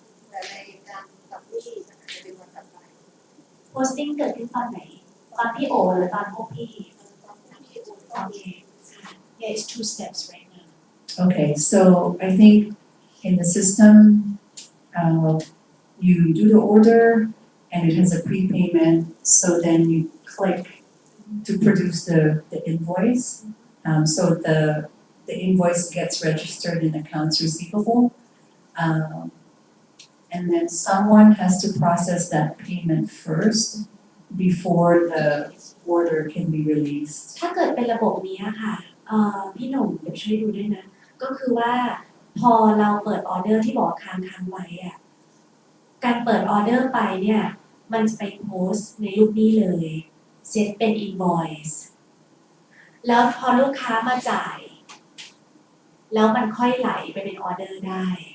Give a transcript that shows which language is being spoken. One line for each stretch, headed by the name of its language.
Thai: แต่ในการกับหนี้มันอาจจะเป็นวันต่อไป โพสติ้งเกิดขึ้นตอนไหนตอนพี่โอหรือตอนพวกพี่ ตอนที่โอน โอเค
English: Yeah, it's 2 steps right now. Okay, so I think in the system, you do the order and it has a prepayment, so then you click to produce the invoice. So the invoice gets registered in accounts receivable. And then someone has to process that payment first before the order can be released.
Thai: ถ้าเกิดเป็นระบบนี้ค่ะพี่หนุ่มเดี๋ยวช่วยดูด้วยนะก็คือว่าพอเราเปิดออเดอร์ที่บอกค้างไว้อะการเปิดออเดอร์ไปเนี่ยมันจะไปโพสต์ในรูปนี้เลยเซตเป็น invoice แล้วพอลูกค้ามาจ่ายแล้วมันค่อยไหลไปเป็นออเดอร์ได้